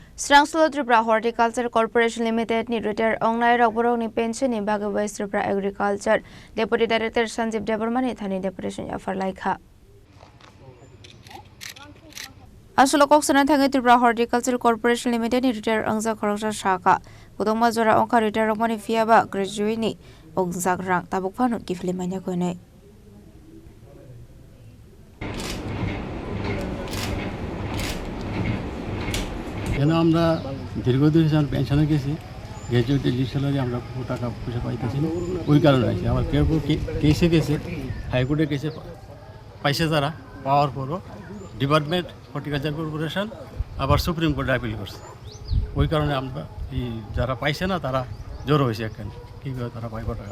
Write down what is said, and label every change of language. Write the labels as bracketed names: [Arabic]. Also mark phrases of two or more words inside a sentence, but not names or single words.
[Kok Borok] Strangslo Tripura Horticulture Corporation Limited ni retire onglai rokborok ni pension ni bagi West Tripura Agriculture Deputy Director Sanjeev Debarmani thani deputation ya farlaikha. Asolo koksana thangai Tripura Horticulture Corporation Limited ni retire angza khoroksa shaka kudongma jora ongka retire rokmani fiaba graduate ni ongjak rang tabuk phanut ki filimanya koinai. [Bangla] কেন আমরা দীর্ঘদিন হিসাবে পেনশনে গেছি গ্র্যাজুয়েটের যে স্যালারি আমরা টাকা পয়সা পাইতেছি না ওই কারণে আছে আবার কেউ কেউ কেসে গেছে হাইকোর্টে কেসে পাইছে তারা পাওয়ার পরও ডিপার্টমেন্ট হর্টিকালচার কর্পোরেশন আবার সুপ্রিম কোর্টে আপিল করছে ওই কারণে আমরা এই যারা পাইছে না তারা জড়ো হয়েছে এখানে কীভাবে তারা পাইব টাকা